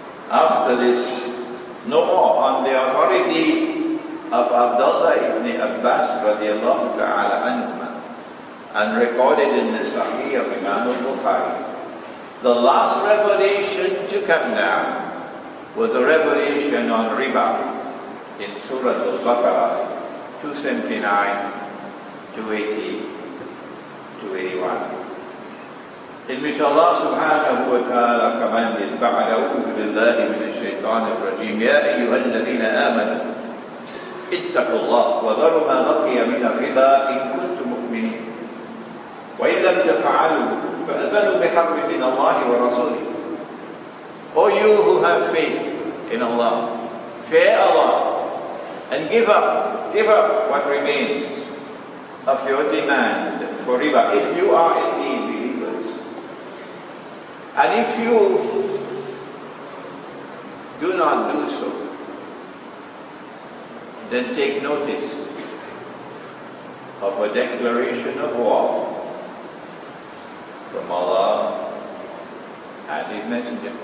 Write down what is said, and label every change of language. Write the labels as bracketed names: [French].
[English] After this, no more, on the authority of Abdullah ibn Abbas radiallahu ta'ala anhuma, and recorded in the Sahih of Imam al-Bukhari, the last revelation to come down was the revelation on Riba in Surah Al-Baqarah 279, 280, 281. [Arabic] In which Allah subhanahu wa ta'ala commanded, بَعْدَ أَعُوذُ بِاللَّهِ مِنَ الشَّيْطَانِ الرَّجِيمِ يَا أَيُّهَا الَّذِينَ آمَنُوا اتَّقُوا اللَّهَ وَذَرُوا مَا بَقِيَ مِنَ الرِّبَا إِن كُنتُم مُؤْمِنِينَ وَإِن لَّمْ تَفْعَلُوا فَأَذَنُوا بِحَرْبٍ مِّنَ اللَّهِ وَرَسُولِهِ. [English] O you who have faith in Allah, fear Allah, and give up what remains of your demand for riba, if you are indeed believers. And if you do not do so, then take notice of a declaration of war from Allah and His Messenger.